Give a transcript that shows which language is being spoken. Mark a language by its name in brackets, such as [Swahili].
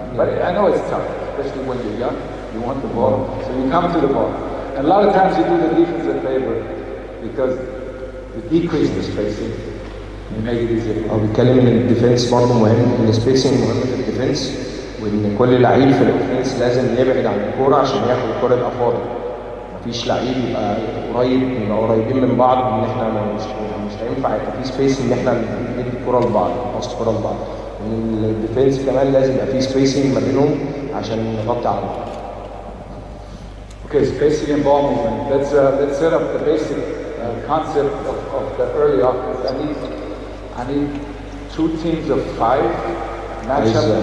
[English] But I know it's tough, especially when you're young. You want the ball, so you come to the ball. And a lot of times you do the defense a favor because you decrease the spacing. You make it easier. [Arabic] هو بيتكلم ان الديفنس برضه مهم، السبيسنج مهم في الديفنس، وان كل لعيب في الاوفنس لازم يبعد عن الكوره عشان ياخد الكوره يبقى فاضي. مفيش لعيب يبقى قريبين من بعض، ان احنا مش هينفع يبقى في سبيس ان احنا ندي الكوره لبعض، نباص الكوره لبعض. الديفنس كمان لازم يبقى في سبيسنج ما بينهم عشان نغطي على بعض. [English] Okay, spacing and ball movement. Let's set up the basic concept of the early offense. I need 2 teams of 5 match up.